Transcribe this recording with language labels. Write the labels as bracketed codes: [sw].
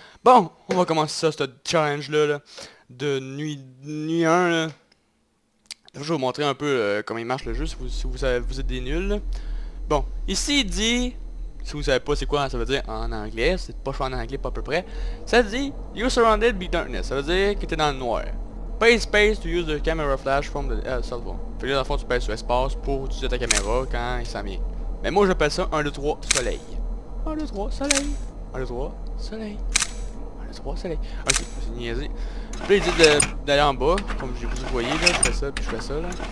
[fr] Bon, on va commencer ça, ce challenge là, de nuit 1 là. Je vais vous montrer un peu comment il marche le jeu si vous êtes des nuls là. Bon, ici il dit, si vous savez pas c'est quoi ça veut dire en anglais, c'est pas en anglais pas à peu près. Ça dit, [en] you're surrounded by darkness, [fr] ça veut dire que t'es dans le noir. [en] Pay space to use the camera flash from the cell phone. [fr] Fait que là dans le fond tu pèses sur espace pour utiliser ta caméra quand il s'en vient. Mais moi j'appelle ça 1, 2, 3, soleil. 1, 2, 3, soleil. 1, 2, 3, soleil. 1, 2, 3, soleil. Ok, c'est niaisé. Puis là il dit d'aller en bas, comme vous voyez là, je fais ça puis je fais ça là.